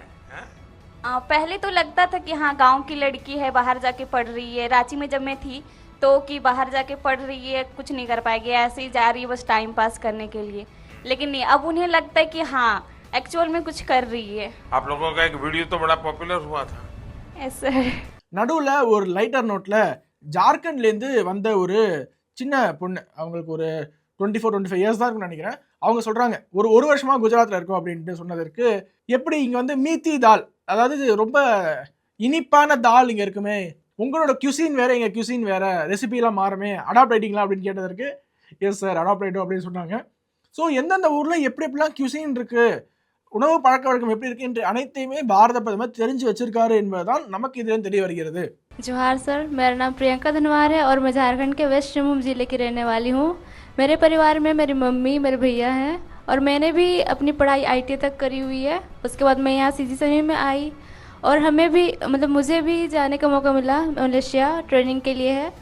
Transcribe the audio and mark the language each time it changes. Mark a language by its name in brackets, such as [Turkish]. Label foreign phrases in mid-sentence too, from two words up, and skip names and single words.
[Hindi] पहले तो लगता था कि हाँ गांव की लड़की है, बाहर जाके पढ़ रही है. रांची में जब मैं थी तो कि बाहर जाके पढ़ रही है, कुछ नहीं कर पाएगी, ऐसे ही जा रही है बस टाइम पास करने के लिए. लेकिन नहीं, अब उन्हें लगता है कि हाँ एक्चुअल में कुछ कर रही है. आप लोगों का एक वीडियो तो बड़ा पॉपुलर हुआ था. ऐसा [Tamil] நடுவில் ஒரு லைட்டர் நோட்ல ஜார்க்கண்ட்லேருந்து வந்த ஒரு சின்ன பொண்ணு, அவங்களுக்கு ஒரு 24-25 இயர்ஸ் தான் இருக்குன்னு நினைக்கிறேன். அவங்க சொல்றாங்க, ஒரு வருஷமா குஜராத்ல இருக்கும் அப்படின்ட்டு சொன்னதற்கு, எப்படி இங்க வந்து [Hindi] मीठी दाल, [Tamil] அதாவது ரொம்ப இனிப்பான தால் இங்க இருக்குமே, உங்களோட கியூசின் வேற எங்க கியூசின் வேற, ரெசிபிலாம் மாறுமே, அடாப்ட் ஆயிட்டீங்களா அப்படின்னு கேட்டதற்கு [English] yes sir [Tamil] அடாப்ட் ஆயிட்டோம் அப்படின்னு சொன்னாங்க. ஸோ எந்தெந்த ஊர்ல எப்படி எப்படிலாம் கியூசின் இருக்கு, உணவு பழக்க வழக்கம் எப்படி இருக்கு என்று அனைத்தையுமே பாரத பிரதமர் தெரிஞ்சு வச்சிருக்காரு என்பதுதான் நமக்கு இதுல தெரிய வருகிறது. [Hindi] जोहार सर, मेरा नाम प्रियंका धनवार है और मैं झारखंड के वेस्ट सिंहभूम जिले की रहने वाली हूँ. मेरे परिवार में मेरी मम्मी, मेरे भैया हैं और मैंने भी अपनी पढ़ाई ITI तक करी हुई है. उसके बाद मैं यहाँ CG सेमी में आई और हमें भी मतलब मुझे भी जाने का मौका मिला मलेशिया ट्रेनिंग के लिए है.